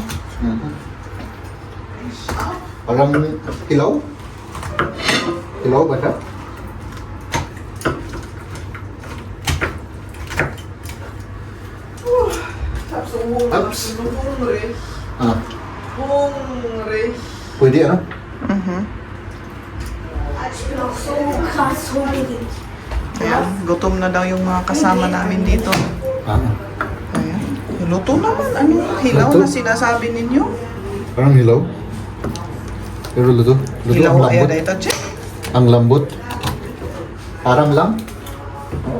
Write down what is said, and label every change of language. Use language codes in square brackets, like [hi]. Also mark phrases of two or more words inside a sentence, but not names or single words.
[tl] Mhm. Parang hilaw? Hilaw ba siya? Ups. Ah, pwede ano? Mhm. [de] Ich bin auch so krass hungrig. [tl] Ayan, gutom na daw yung mga kasama namin dito. Ah, Ayan. Luto naman. Ano? Hilaw Luto? na sinasabi ninyo? parang hilaw. Pero luto. Luto Hilaw ang kaya lambot. na ito, Jem. Ang lambot. Parang lang. Oo.